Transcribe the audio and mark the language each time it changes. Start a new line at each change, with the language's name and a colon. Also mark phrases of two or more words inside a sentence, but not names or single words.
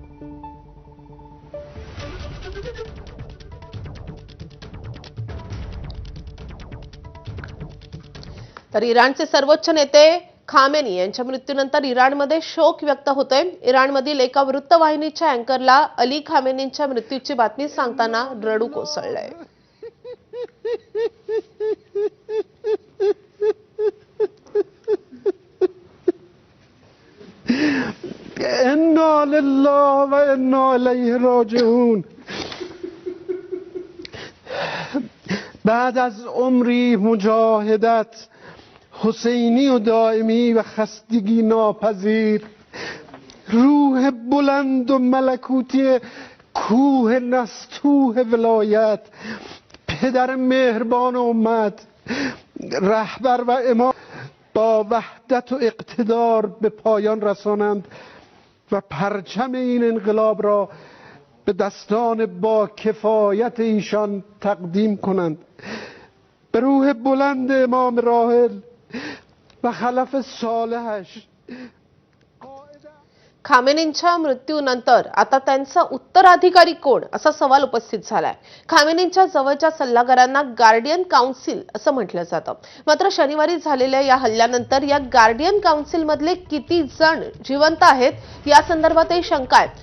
Marathi: तर इराणचे सर्वोच्च नेते खामेनी यांच्या मृत्यूनंतर इराणमध्ये शोक व्यक्त होतोय। इराणमधील एका वृत्तवाहिनीच्या अँकरला अली खामेनींच्या मृत्यूची बातमी सांगताना रडू कोसळलंय।
Arabic: إنا لله وإنا إليه راجعون.
Persian: بعد از عمری مجاهدت حسینی و دائمی و خستگی ناپذیر، روح بلند و ملکوتی کوه نستوه ولایت، پدر مهربان امت، رهبر و امام با وحدت و اقتدار به پایان رسانند و پرچم این انقلاب را به دستان با کفایت ایشان تقدیم کنند. به روح بلند امام راحل و خلف صالحش.
Marathi: खामेनींच्या मृत्यूनंतर आता त्यांचा उत्तराधिकारी कोण असा सवाल उपस्थित झालाय। खामेनींच्या जवळच्या सल्लागारांना गार्डियन काउन्सिल असं म्हटलं जातं। मात्र शनिवारी झालेल्या या हल्ल्यानंतर या गार्डियन काउन्सिल मधले किती जण जिवंत आहेत या संदर्भातही शंका आहे।